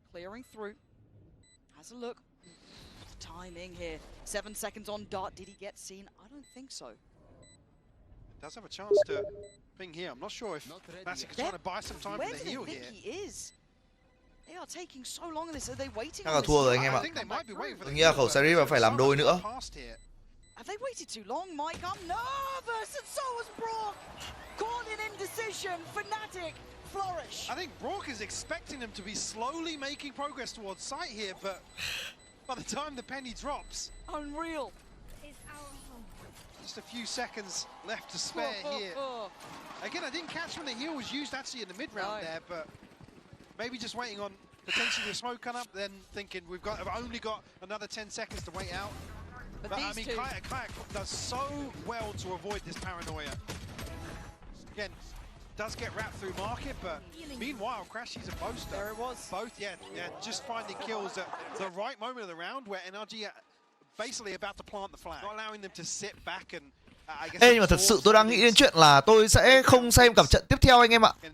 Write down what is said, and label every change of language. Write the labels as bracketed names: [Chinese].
[English] Clearing through. Has a look. The timing here. 7 seconds on dot. Did he get seen? I don't think so. Does have a chance to ping here. I'm not sure if Fnatic is trying to buy some time for the heal here. Where do they think he is? They are taking so long on this. Are they waiting? [Vietnamese] Chắc là thua rồi anh em ạ. Tôi nghĩ là khẩu series mà phải làm đôi nữa. [English] Have they waited too long? Mike, I'm nervous, and so was Brock. Caught in indecision. Fnatic flourish. I think Brock is expecting them to be slowly making progress towards site here, but by the time the penny drops, unreal. Just a few seconds left to spare here. Again, I didn't catch when the heal was used actually in the mid round there, but maybe just waiting on potentially the smoke come up, then thinking I've only got another 10 seconds to wait out. But I mean, Kayak does so well to avoid this paranoia. Again, does get wrapped through market, but meanwhile, Crashy's a boaster. There it was. Both, yeah, just finding kills at the right moment of the round where NRG basically about to plant the flag, not allowing them to sit back and [Vietnamese] Ê, nhưng mà thật sự tôi đang nghĩ đến chuyện là tôi sẽ không xem cặp trận tiếp theo anh em ạ.